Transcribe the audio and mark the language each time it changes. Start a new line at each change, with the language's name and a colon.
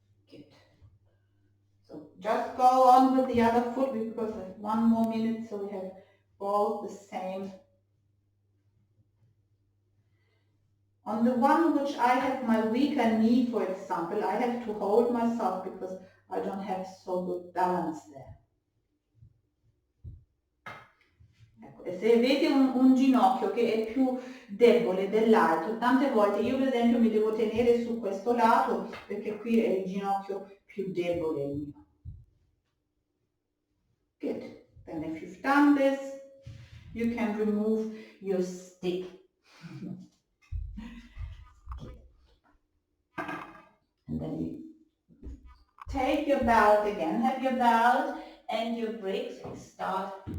English: Good. So just go on with the other foot because of 1 more minute, so we have both the same. On the one which I have my weaker knee, for example, I have to hold myself because I don't have so good balance there.
Italian: Ecco, e se avete un ginocchio che è più debole dell'altro, tante volte io per esempio mi devo tenere su questo lato perché qui è il ginocchio più debole il mio.
English: Good. Then if you've done this, you can remove your stick. And then you take your belt again, have your belt and your bricks, start.